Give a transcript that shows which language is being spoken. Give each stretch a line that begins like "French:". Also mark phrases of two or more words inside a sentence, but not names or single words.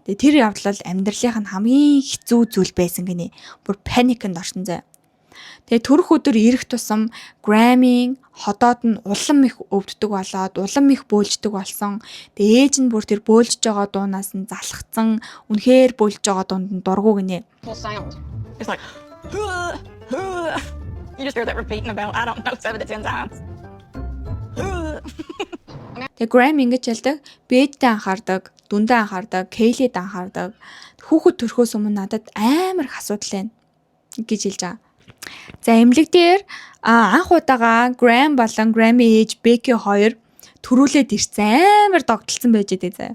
Mongolian: Тэгээ тэр явдал бол амьдралынх нь хамгийн хэцүү зүйл байсан гинэ. Бүр паникнд орсон заяа. Тэгээ төрөх өдөр ирэх тусам Грэмийн ходоод нь улам их өвддөг болоод улам их бөөлждөг болсон. Тэгээ ээж нь бүр тэр бөөлжж байгаа дуунаас нь залхацсан. Үнэхээр бөөлж байгаа дунд нь дургу гинэ.
English: Whole sound. It's like you just hear that repeating about, I don't know, 7 to 10 times.
Mongolian: Тэгээ Грэм ингэж хэлдэг. Би ээжтэй анхаардаг, дүндээ анхаардаг, Кейлид анхаардаг. Хүүхэд төрхөөс өмнө надад амар их асуудал байна гэж хэлж байгаа. За эмнэлэг дээр анх удаага Грэм болон Грэмийн ээж Беки хоёр төрүүлээд ирсэн амар догтлсон байж байгаа заяа.